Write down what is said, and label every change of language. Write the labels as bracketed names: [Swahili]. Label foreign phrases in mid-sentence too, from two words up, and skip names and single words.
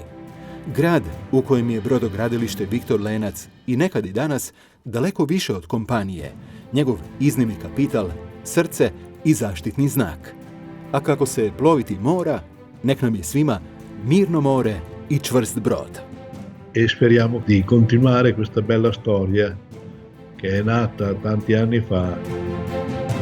[Croatian] Grad u kojem je brodogradilište Viktor Lenac i nekad i danas daleko više od kompanije, njegov iznimni kapital, srce i zaštitni znak. A kako se ploviti mora, nek nam je svima mirno more i čvrst brod. [Italian] E speriamo di continuare questa bella storia che è nata tanti anni fa